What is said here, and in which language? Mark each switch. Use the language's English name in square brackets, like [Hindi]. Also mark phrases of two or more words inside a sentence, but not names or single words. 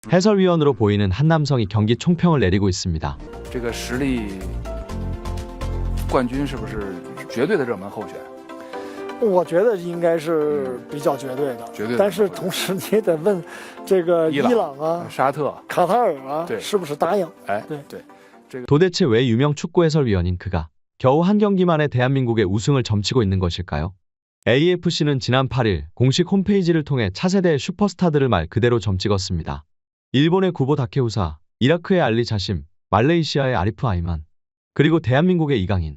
[Korean] 해설위원으로 보이는 한 남성이 경기 총평을 내리고 있습니다. [Chinese] 这个实力冠军是不是绝对的热门候选？我觉得应该是比较绝对的，绝对的。但是同时你也得问这个伊朗啊、沙特、卡塔尔啊，是不是答应？哎，对。 [Korean] 도대체 왜 유명 축구 해설위원인 그가 겨우 한 경기만에 대한민국의 우승을 점치고 있는 것일까요? AFC는 지난 8일 공식 홈페이지를 통해 차세대의 슈퍼스타들을 말 그대로 점찍었습니다. 일본의 구보 다케우사, 이라크의 알리 자심, 말레이시아의 아리프 아이만, 그리고 대한민국의 이강인.